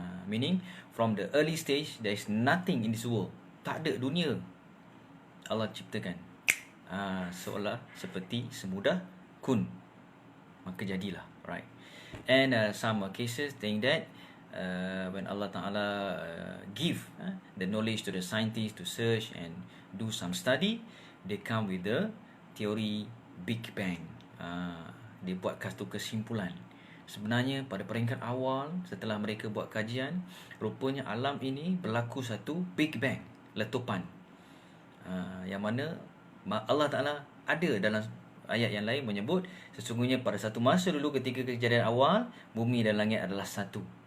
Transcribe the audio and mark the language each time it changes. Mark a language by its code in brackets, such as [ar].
[en] Meaning from the early stage there is nothing in this world. [ms] Tak ada dunia, Allah ciptakan. Seolah seperti semudah kun, maka jadilah. [en] Right. And some cases saying that when Allah Ta'ala give the knowledge to the scientists to search and do some study, they come with the theory Big Bang. [ms] Dia buat satu kesimpulan. Sebenarnya pada peringkat awal, setelah mereka buat kajian, rupanya alam ini berlaku satu Big Bang, letupan, yang mana Allah Ta'ala ada dalam ayat yang lain menyebut sesungguhnya pada satu masa dulu ketika kejadian awal, bumi dan langit adalah satu.